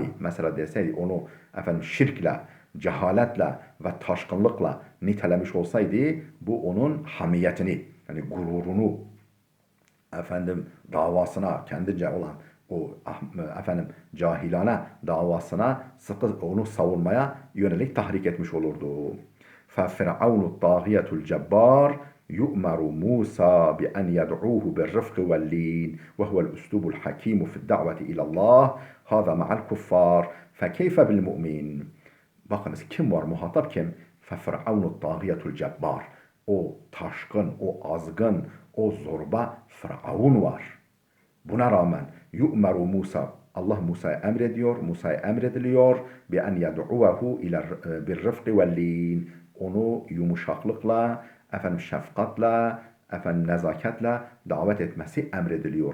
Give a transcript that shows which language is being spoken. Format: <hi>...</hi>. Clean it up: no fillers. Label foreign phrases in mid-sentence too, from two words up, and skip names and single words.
<tr>Mesela deseydi onu efendim şirkle, cehaletle ve taşkınlıkla nitelemiş olsaydı bu onun hamiyetini, yani gururunu, efendim davasına, kendince olan o efendim cahilane davasına sıkı onu savunmaya yönelik tahrik etmiş olurdu.</tr> <ar>فَفِرْعَوْنُ الطَّاغِيَةُ الْجَبَّارِ يؤمر موسى بأن يدعوه بالرفق واللين وهو الأسلوب الحكيم في الدعوة إلى الله هذا مع الكفار فكيف بالمؤمن.</ar> <tr>Bakınız kim var muhatap kim?</tr> <ar>فَفِرْعَوْنُ الطَّاغِيَةُ الْجَبَّارِ.</ar> <tr>O taşkın, o azgın, o zorba Firavun var. Buna rağmen</tr> <ar>يؤمر موسى,</ar> <tr>Allah Musa'ya emrediyor, Musa'ya emrediliyor</tr> <ar>بأن يدعوه إلى الرفق واللين.</ar> <tr>Onu yumuşaklıkla, efendim şefkatle, efendim nezaketle davet etmesi emrediliyor.</tr>